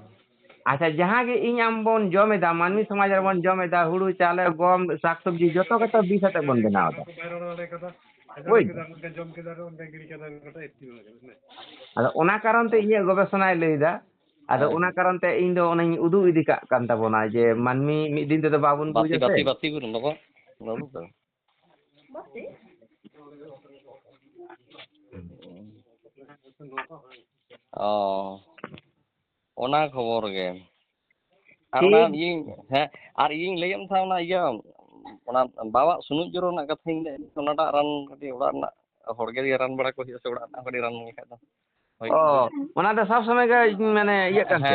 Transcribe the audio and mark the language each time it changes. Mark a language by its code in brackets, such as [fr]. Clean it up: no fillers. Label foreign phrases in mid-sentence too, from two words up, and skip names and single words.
[sat] ᱟᱪᱪᱷᱟ ᱡᱟᱦᱟᱸ ᱜᱮ ᱤᱧ ᱟᱢ ᱵᱚᱱ ᱡᱚᱢ ᱮᱫᱟ ᱢᱟᱹᱱᱢᱤ ᱥᱚᱢᱟᱡᱽ ᱨᱮᱵᱚᱱ ᱡᱚᱢ ᱮᱫᱟ ᱦᱩᱲᱩ ᱪᱟᱣᱞᱮ ᱜᱚᱢ ᱥᱟᱠᱥᱚᱵᱽᱡᱤ ᱡᱚᱛᱚ ᱜᱮᱛᱚ ᱵᱤᱥ ᱟᱛᱮᱜ ᱵᱚᱱ ᱵᱮᱱᱟᱣ ᱮᱫᱟ ᱵᱩᱡᱽ ᱟᱫᱚ ᱚᱱᱟ ᱠᱟᱨᱚᱱ ᱛᱮ ᱤᱧᱟᱹᱜ ᱜᱚᱵᱮষᱚᱱᱟᱭ ᱞᱟᱹᱭᱫᱟ ᱟᱫᱚ ᱚᱱᱟ ᱠᱟᱨᱚᱱ ᱛᱮ ᱤᱧ ᱫᱚ ᱚᱱᱟᱧ ᱩᱫᱩᱜ ᱤᱫᱤ ᱠᱟᱜ ᱠᱟᱱ ᱛᱟᱵᱚᱱᱟ ᱡᱮ ᱢᱟᱹᱱᱢᱤ ᱢᱤᱫ ᱫᱤᱱ ᱛᱮᱫᱚ ᱵᱟᱵᱚᱱ ᱵᱩᱡᱟ ᱥᱮ [bn] বাতি করুন বাবা বাবু তো ও [sat] ᱚᱱᱟ ᱠᱷᱚᱵᱚᱨ ᱜᱮ ᱟᱨ ᱚᱱᱟ ᱴᱷᱤᱠ ᱦᱮᱸ ᱟᱨ ᱤᱧ ᱞᱟᱹᱭᱟᱢ ᱛᱟᱦᱮᱸ ᱚᱱᱟ ᱤᱭᱟᱹ ᱚᱱᱟ ᱵᱟᱵᱟᱣᱟᱜ ᱥᱩᱱᱩᱡ ᱡᱚᱨᱚ ᱨᱮᱱᱟᱜ ᱠᱟᱛᱷᱟᱧ ᱞᱟᱹᱭ ᱚᱱᱟᱴᱟᱜ ᱨᱟᱱ ᱠᱟᱹᱴᱤᱡ ᱚᱲᱟᱜ ᱨᱮᱱᱟᱜ ᱦᱚᱲᱜᱮ ᱨᱟᱱ ᱵᱟᱲᱟ ᱠᱚ ᱦᱩᱭᱩᱜᱼᱟ ᱥᱮ ᱚᱲᱟᱜ ᱨᱮᱱᱟᱜ ᱠᱟᱹᱴᱤᱡ ᱨᱟᱱ ᱞᱮᱠᱷᱟᱡ ᱫᱚ ᱚ ᱚᱱᱟ ᱫᱚ ᱥᱚᱵ ᱥᱚᱢᱚᱭ ᱜᱮ ᱢᱟᱱᱮ ᱤᱭᱟᱹᱜ ᱠᱟᱱ